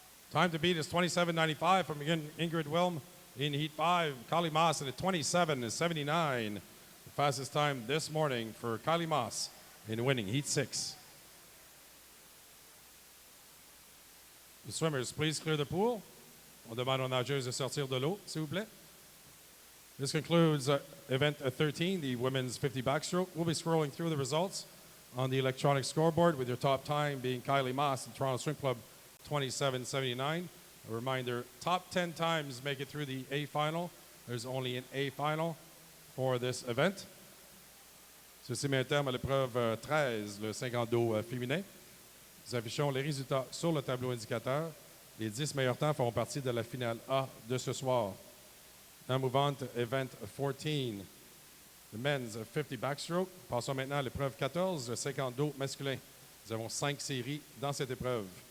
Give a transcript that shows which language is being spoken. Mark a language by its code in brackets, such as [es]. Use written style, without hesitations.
[en] Time to beat is 27.95 from Ingrid Wilm in heat 5. Kylie Moss at 27.79. Fastest time this morning for Kylie Moss in winning Heat 6. The swimmers, please clear the pool. On demande aux nageuses de sortir de l'eau, s'il vous plaît. This concludes event 13, the women's 50 backstroke. We'll be scrolling through the results on the electronic scoreboard with your top time being Kylie Moss in Toronto Swim Club, 27.79. A reminder, top 10 times make it through the A final. There's only an A final for this event. [fr] Ceci met un terme à l'épreuve 13, le 50 dos féminin. Nous affichons les résultats sur le tableau indicateur. Les 10 meilleurs temps feront partie de la finale A de ce soir. [en] Now move on to event 14, the men's 50 backstroke. [fr] Passons maintenant à l'épreuve 14, le 50 dos masculin. Nous avons 5 séries dans cette épreuve.